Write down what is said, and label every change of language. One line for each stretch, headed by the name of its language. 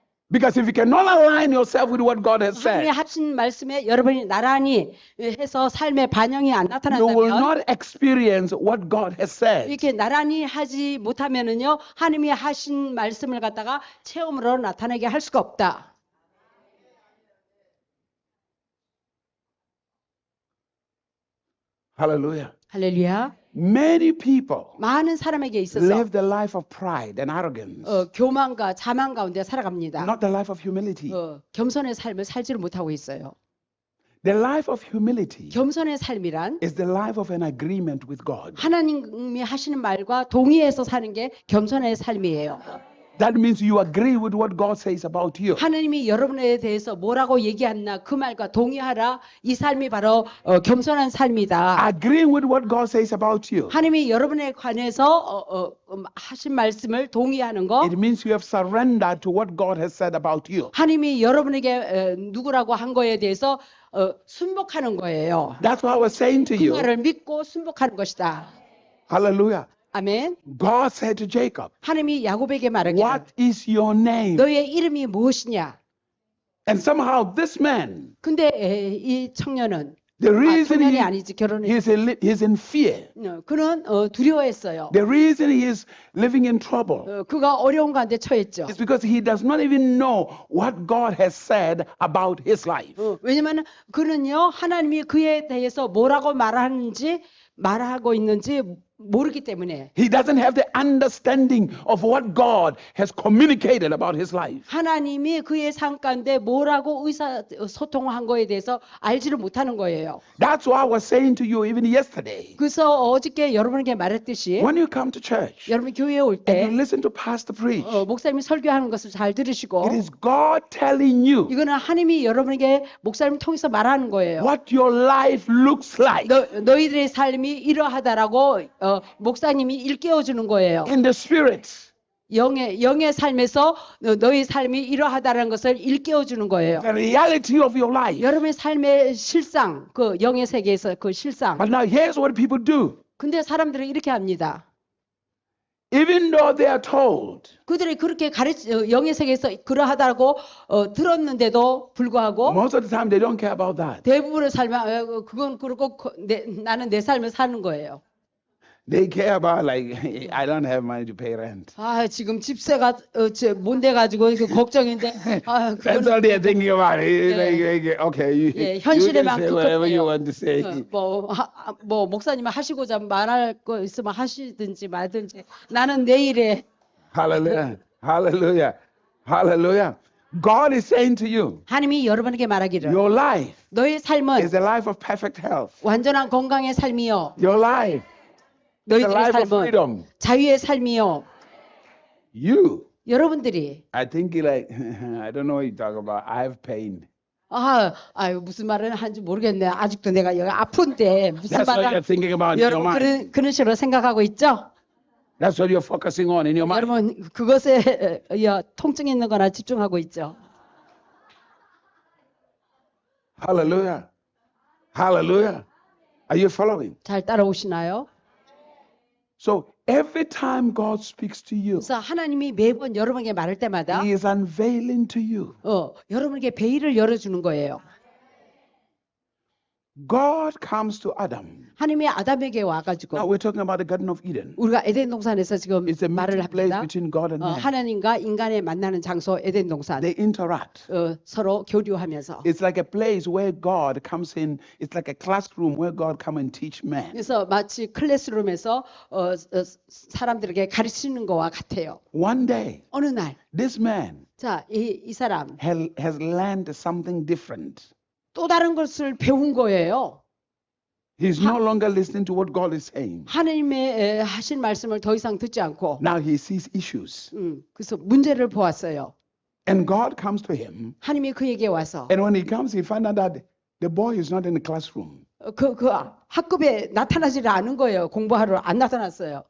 English: Because if you cannot align yourself with what God has
Korean: 하나님이
English: said,
Korean: 하신 말씀에 여러분이 나란히 해서 삶의 반영이 안
English: you will
Korean: 나타난다면
English: not experience what God has said.
Korean: 이렇게 나란히 하지 못하면은요 하나님이 하신 말씀을 갖다가 체험으로 나타내게 할 수가 없다.
English: Hallelujah.
Korean: 할렐루야.
English: Many people
Korean: 많은 사람에게 있어서
English: live the life of pride and arrogance,
Korean: 교만과 자만 가운데 살아갑니다.
English: not the life of humility.
Korean: 겸손의 삶을 살지를 못하고 있어요.
English: The life of humility
Korean: 겸손의 삶이란
English: is the life of an agreement with God.
Korean: 하나님이 하시는 말과 동의해서 사는 게 겸손의 삶이에요.
English: That means you agree with what God says about you.
Korean: 하나님이 여러분에 대해서 뭐라고 얘기했나 그 말과 동의하라. 이 삶이 바로 겸손한 삶이다.
English: Agreeing with what God says about you.
Korean: 하나님이 여러분에 관해서 하신 말씀을 동의하는 거.
English: It means you have surrendered to what God has said about you.
Korean: 하나님이 여러분에게 누구라고 한 거에 대해서 순복하는 거예요.
English: That's what I was saying to
Korean: 그
English: you.
Korean: 말을 믿고 순복하는 것이다.
English: Hallelujah.
Korean: 아멘.
English: God said to Jacob,
Korean: 하나님이 야곱에게 말하기를
English: what is your name?
Korean: 너의 이름이 무엇이냐?
English: And somehow this man,
Korean: 근데 이 청년은
English: the reason
Korean: 청년이 아니지 결혼을
English: he's in fear.
Korean: 그는 두려워했어요.
English: The reason he is living in trouble
Korean: 그가 어려운 가운데 처했죠.
English: is because he does not even know what God has said about his life.
Korean: 왜냐하면 그는요 하나님이 그에 대해서 뭐라고 말하고 있는지 모르기 때문에
English: He doesn't have the understanding of what God has communicated about his life.
Korean: 하나님이 그의 삶 가운데 뭐라고 의사소통한 거에 대해서 알지를 못하는 거예요.
English: That's why I was saying to you even yesterday.
Korean: 그래서 어저께 여러분에게 말했듯이
English: When you come to church
Korean: 여러분 교회에 올
English: and
Korean: 때
English: you listen to pastor preach,
Korean: 목사님이 설교하는 것을 잘 들으시고
English: it is God telling you
Korean: 이거는 하나님이 여러분에게 목사님을 통해서 말하는 거예요.
English: what your life looks like
Korean: 너희들의 삶이 이러하다라고 목사님이 일깨워주는 거예요.
English: in the spirit.
Korean: 영의 삶에서 너희 삶이 이러하다는 것을 일깨워주는 거예요.
English: The reality of your life.
Korean: 여러분의 삶의 실상, 그 영의 세계에서 그 실상.
English: But now here's what people do.
Korean: 근데 사람들은 이렇게 합니다.
English: Even though they are told,
Korean: 그들이 그렇게 영의 세계에서 그러하다고 들었는데도 불구하고
English: most of the time they don't care about that.
Korean: 대부분의 삶은 그건 그렇고 나는 내 삶을 사는 거예요.
English: They care about like I don't have money to pay rent.
Korean: 지금 집세가 못 내 가지고 걱정인데.
English: That's all they are thinking about. Okay, you can say whatever you want to say.
Korean: 뭐 목사님은 하시고자 말할 거 있으면 하시든지 말든지 나는 내일에.
English: Hallelujah, hallelujah, hallelujah. God is saying to you,
Korean: 하나님이 여러분에게 말하기를
English: your life
Korean: 너의 삶은
English: is a life of perfect health.
Korean: 완전한 건강의 삶이요.
English: Your life is a
Korean: 너희들의
English: life of
Korean: 삶은
English: freedom.
Korean: 자유의 삶이요.
English: You,
Korean: 여러분들이
English: I think you like I don't know what you talk about. I have pain.
Korean: 무슨 말을 하는지 모르겠네. 아직도 내가 여기 아픈데 무슨
English: That's what you're
Korean: 말을
English: thinking about in your mind.
Korean: 여러분 그런 식으로 생각하고 있죠?
English: That's what you're focusing on in your mind.
Korean: 여러분 그것에 통증 있는 거나 집중하고 있죠.
English: Hallelujah. Hallelujah. Are you following?
Korean: 잘 따라오시나요?
English: So every time God speaks to you,
Korean: 그래서 하나님이 매번 여러분에게 말할 때마다
English: He is unveiling to you.
Korean: 여러분에게 베일을 열어주는 거예요.
English: God comes to Adam.
Korean: 하나님이 아담에게
English: Now
Korean: 와가지고
English: we're talking about the Garden of Eden.
Korean: 우리가 에덴 동산에서 지금
English: It's a
Korean: 말을
English: meeting place
Korean: 합니다.
English: between God and man.
Korean: 하나님과 인간의 만나는 장소 에덴 동산.
English: They interact.
Korean: 서로 교류하면서.
English: It's like a place where God comes in. It's like a classroom where God come and teach man.
Korean: 그래서 마치 클래스룸에서 사람들에게 가르치는 거와 같아요.
English: One day,
Korean: 어느 날,
English: this man
Korean: 자, 이 사람
English: has learned something different.
Korean: 또 다른 것을 배운 거예요.
English: He's no longer listening to what God is saying.
Korean: 하나님의 하신 말씀을 더 이상 듣지 않고,
English: Now he sees issues.
Korean: 그래서 문제를 보았어요.
English: And God comes to him.
Korean: 하나님이 그에게 와서
English: And when he comes, he finds out that the boy is not in the classroom.
Korean: 그 학급에 나타나지를 않은 거예요. 공부하러 안 나타났어요.